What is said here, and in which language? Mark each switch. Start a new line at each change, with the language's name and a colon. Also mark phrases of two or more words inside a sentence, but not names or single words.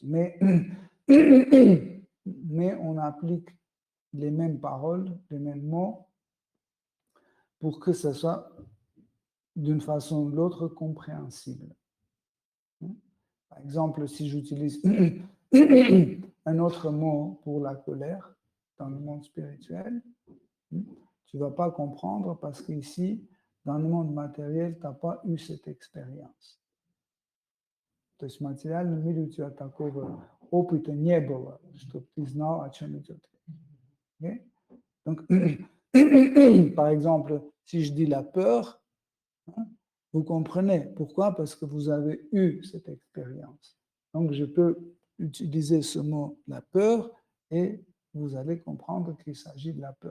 French: Mais on applique les mêmes paroles, les mêmes mots pour que ce soit d'une façon ou de l'autre compréhensible. Par exemple, si j'utilise un autre mot pour la colère dans le monde spirituel, tu ne vas pas comprendre parce qu'ici, dans le monde matériel, tu n'as pas eu cette expérience.
Russian: То есть в материальном мире у тебя такого опыта не было, чтобы ты знал, о чем идет речь.
French: Donc, par exemple, si je dis la peur, vous comprenez. Pourquoi? Parce que vous avez eu cette expérience. Donc, je peux utiliser ce mot, la peur, et vous allez comprendre qu'il s'agit de la peur.